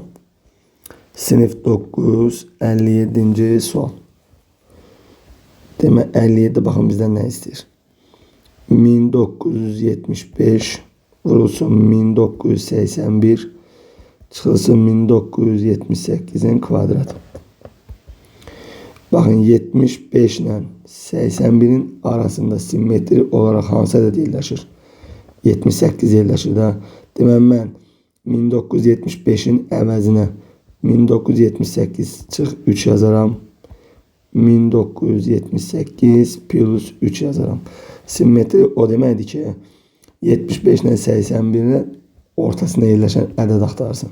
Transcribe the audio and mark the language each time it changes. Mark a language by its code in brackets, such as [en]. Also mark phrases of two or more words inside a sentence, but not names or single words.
[az] Sinif 9, 57-ci sual. Demək, 57 baxın bizdən nə istəyir? 1975 vurulsun 1981 çıxılsın 1978'in kvadratı. [tr] Bakın 75 ile 81'in arasında simmetri olarak [az] hansı ədəd yerləşir? 78 yerləşir də. Demək, mən 1975'in əvəzinə 1978 çıx 3 yazaram. 1978 plus 3 yazaram. Simmetri o deməkdir ki, 75 [tr] ile 81'in ortasında [az] yerləşən ədəd axtarsın.